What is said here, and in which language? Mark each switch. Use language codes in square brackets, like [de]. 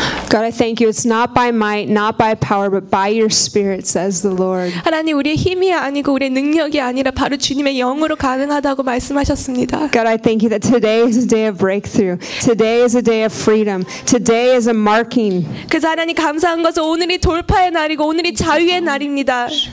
[en] God, I thank you. It's not by might, not by power, but by your Spirit, says the Lord. [ko] 하나님, 우리의 힘이 아니고 우리의 능력이 아니라 바로 주님의 영으로 가능하다고 말씀하셨습니다. [en] God, I thank you that today is a day of breakthrough. Today is a day of freedom. Today is a marking. [ko] 그래서 하나님 감사한 것은 오늘이 돌파의 날이고 오늘이 자유의 날입니다.